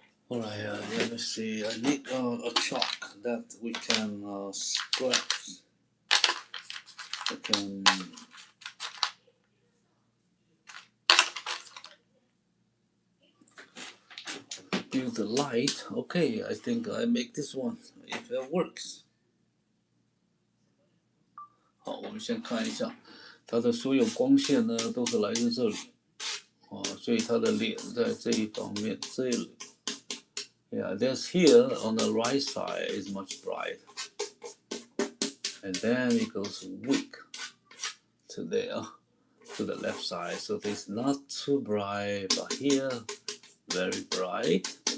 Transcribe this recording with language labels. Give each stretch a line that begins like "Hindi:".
English: Alright, let me see. I need a chalk that we can scratch. We can build the light. Okay, I think I make this one if it works.
Chinese: 好，我们先看一下，它的所有光线呢都是来自这里，所以它的脸在这一方面，这里。
English: Yeah, this here on the right side is much bright, and then it goes weak to there, to the left side. So it's not too bright, but here very bright.